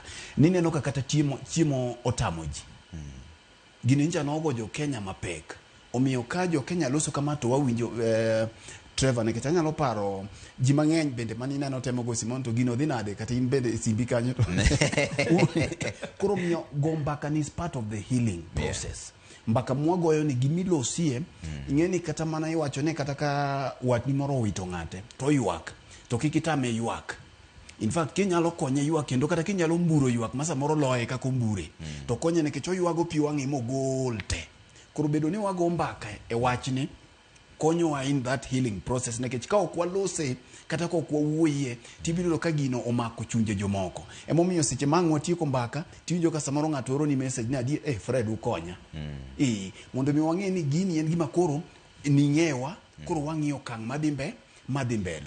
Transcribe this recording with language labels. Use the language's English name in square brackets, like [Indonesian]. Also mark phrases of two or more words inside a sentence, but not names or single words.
[Luo (Kenya and Tanzania)] Nineno ka kata chiemo otamo ji. Gini nja nogo jo Kenya mapek. Omiyo ka jo Kenya loso kama to wawinjo Trevor nikech anyalo paro ji mang'eny bende manineno temo go Simon to gino dhi nade kata in bende simbi kanyo to. Koro miyo go mbaka [English] is part of the healing process. [Luo (Kenya and Tanzania)] Mbaka mwagoyo ni gimilosie ing'eni kata mana iwacho ne kata ka watni moro wito ng'ate to ywak to kikitame ywak. [English] In fact [Luo (Kenya and Tanzania)] kinyalo konye ywak kendo kata kinyalo mburo ywak masa moro loye kako mbure to konye nikech oywago pi wang'e mogol te. Koro bedo ni wago mbaka e wachni konyowa [English] in that healing process [Luo (Kenya and Tanzania)] nikech ka ok walose kata ka ok wawuoye tibiro ka gino omako chunje jomoko. Emomiyo seche mang' watieko mbaka tiwinjo ka samoro ng'ato oro ni message ni adi Fred ukonya. Mondo mi wang'e ni gini en gima koro ning'ewa koro wang'iyo kang' madhi mbele.